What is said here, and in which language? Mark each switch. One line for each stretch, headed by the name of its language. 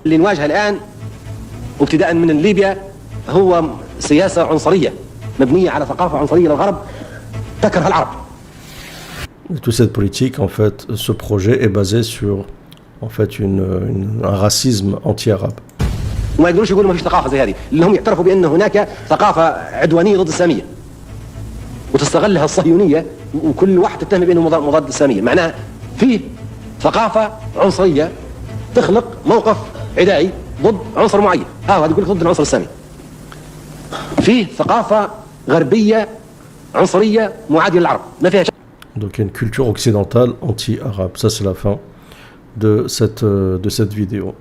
Arabic: اللي نواجهه الآن وابتداء من ليبيا هو سياسة عنصرية مبنية على ثقافة عنصرية للغرب تكره العرب.
French: Toute cette politique, en fait, ce projet est basé sur en fait un racisme anti-arabe.
Arabic: وما يقدروش يقولوا ما فيش ثقافه زي هذه، اللي هم يعترفوا بان هناك ثقافه عدوانيه ضد الاسلاميه وتستغلها الصهيونيه، وكل واحد تتهم بانه مضاد الاسلاميه. معناها فيه ثقافه عنصريه تخلق موقف عدائي ضد عنصر معين، هذا يقول لك ضد العنصر الاسلامي. فيه ثقافه غربيه عنصريه معاديه للعرب، ما فيها شك.
French: Donc il y a une culture occidentale anti-arabe. Ça c'est la fin de cette vidéo.